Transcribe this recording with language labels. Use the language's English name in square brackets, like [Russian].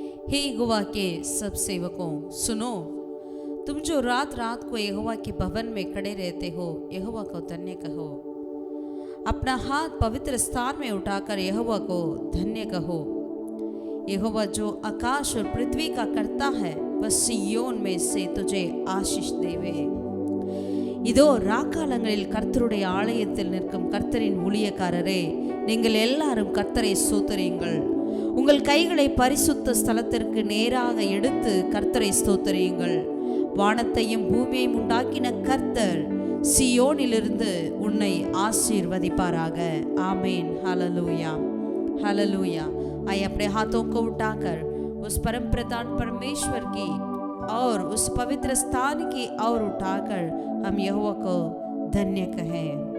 [Hindi] हे यहोवा के सब सेवकों, सुनो, तुम जो रात रात को यहोवा के भवन में खड़े रहते हो, यहोवा को धन्य कहो। अपना हाथ पवित्र स्थान में उठाकर यहोवा को धन्य कहो। यहोवा जो आकाश और पृथ्वी का करता है, वह सियोन में से तुझे आशीष देवे। [Tamil] இதோ ராக்காலங்களில் கர்த்தருடைய ஆலயத்தில் நிற்கும் கர்த்தரின் ஊழியக்காரரே, நீங்கள் எல்லாரும் கர்த்தரை ஸ்தோத்திரியுங்கள். உங்கள் கைகளை பரிசுத்த ஸ்தலத்திற்கு நேராக எடுத்து கர்த்தரை ஸ்தோத்திரியுங்கள். வானத்தையும் பூமியையும் உண்டாக்கின கர்த்தர் சியோனிலிருந்து உன்னை ஆசீர்வதிப்பாராக. [Hindi] आमीन। Hallelujah, hallelujah. आइए अपने हाथों को उठाकर उस परम प्रधान परमेश्वर की और उस पवित्र स्थान की ओर उठाकर हम यहोवा को धन्य कहें।